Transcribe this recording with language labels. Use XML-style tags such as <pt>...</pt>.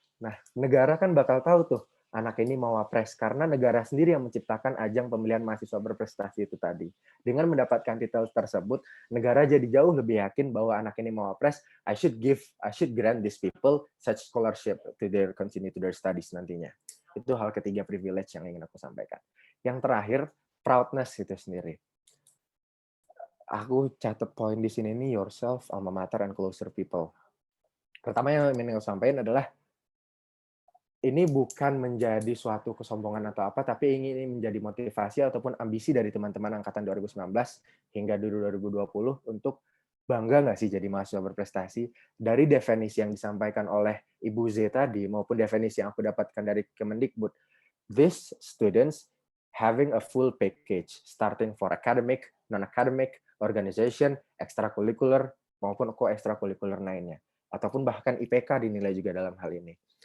<id>Nah, negara kan bakal tahu tuh, anak ini mawapres, karena negara sendiri yang menciptakan ajang pemilihan mahasiswa berprestasi itu tadi. Dengan mendapatkan titel tersebut, negara jadi jauh lebih yakin bahwa anak ini mawapres,</id> <en>I should grant these people such scholarship to continue to their studies</en> <id>nantinya. Itu hal ketiga privilege yang ingin aku sampaikan. Yang terakhir, proudness itu sendiri. Aku catat poin di sini nih,</id> <en>yourself, alma mater, and closer people.</en> <id>Pertama yang ingin aku sampaikan adalah ini bukan menjadi suatu kesombongan atau apa, tapi ini menjadi motivasi ataupun ambisi dari teman-teman angkatan 2019 hingga 2020 untuk bangga nggak sih jadi mahasiswa berprestasi. Dari definisi yang disampaikan oleh Ibu Z tadi maupun definisi yang aku dapatkan dari Kemendikbud,</id> <en>these students having a full package starting for academic, non-academic, organization, extracurricular</en> <id>maupun co-extracurricular lainnya, ataupun bahkan IPK dinilai juga dalam hal ini.</id>